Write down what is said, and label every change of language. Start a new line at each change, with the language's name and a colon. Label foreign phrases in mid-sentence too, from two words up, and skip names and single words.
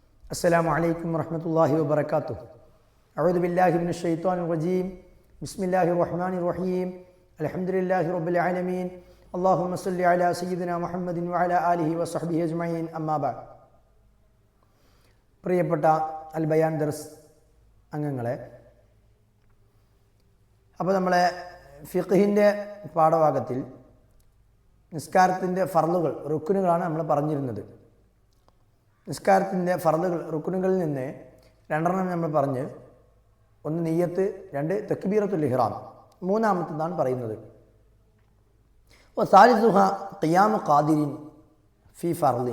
Arabic: السلام عليكم ورحمة الله وبركاته. أعوذ بالله من الشيطان الرجيم. بسم الله الرحمن الرحيم. الحمد لله رب العالمين. اللهم صل على سيدنا محمد وعلى آله وصحبه أجمعين. أما بعد.
Malayalam: പ്രിയപ്പെട്ട അൽ ബയാൻ ദർസ് അംഗങ്ങളെ, അപ്പോൾ നമ്മളെ ഫിഖ്ഹിൻ്റെ പാഠഭാഗത്തിൽ നിസ്കാരത്തിൻ്റെ ഫർളുകൾ റുക്കുനുകളാണ് നമ്മൾ പറഞ്ഞിരുന്നത്. നിസ്കാരത്തിൻ്റെ ഫർളുകൾ റുക്കുനുകളിൽ നിന്ന് രണ്ടെണ്ണം നമ്മൾ പറഞ്ഞ്, ഒന്ന് നിയ്യത്ത്, രണ്ട് തക്ബീറത്തുൽ ഇഹ്റാം, മൂന്നാമത്തേതാണ് പറയുന്നത്
Arabic: ثالثها قيام قادر في فرض.